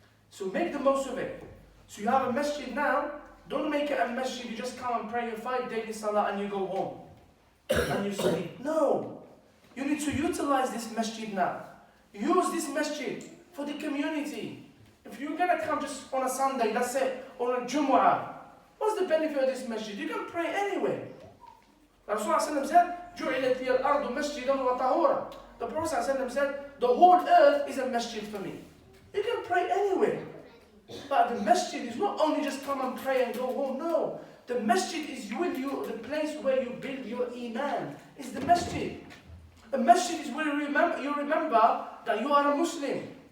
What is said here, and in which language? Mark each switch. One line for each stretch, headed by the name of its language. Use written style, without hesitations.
English: So make the most of it. So you have a masjid now, don't make it a masjid, you just come and pray your 5 daily salah and you go home. And you sleep. No. You need to utilize this masjid now. Use this masjid for the community. If you're going to come just on a Sunday, that's it, or a Jumu'ah, what's the benefit of this masjid? You can pray anywhere. Rasulullah said,
Arabic: جُعِلَتْ لِيَ الْأَرْضُ مَسْجِدًا وَطَهُورًا.
English: The Prophet said, the whole earth is a masjid for me. You can pray anywhere. But the masjid is not only just come and pray and go home, no. The masjid is the place where you build your iman. It's the masjid. A masjid is where you remember that you are a Muslim.